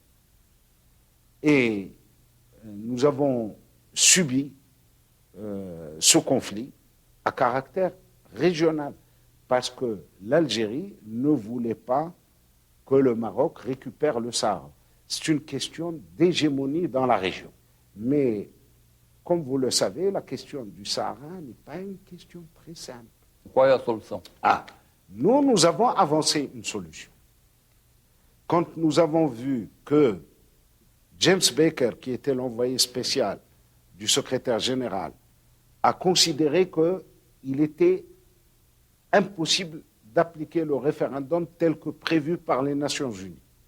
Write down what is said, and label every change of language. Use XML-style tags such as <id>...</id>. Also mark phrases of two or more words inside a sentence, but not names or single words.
<fr>Et nous avons subi ce conflit à caractère régional, parce que l'Algérie ne voulait pas que le Maroc récupère le Sahara. C'est une question d'hégémonie dans la région. Mais, comme vous le savez, la question du Sahara n'est pas une question très simple.</fr> <pt>Qual é a solução?</pt> <fr>Nous avons avancé une solution. Quand nous avons vu que James Baker, qui était l'envoyé spécial du secrétaire général, a considéré qu'il était impossible d'appliquer le référendum tel que prévu par les Nations Unies.</fr>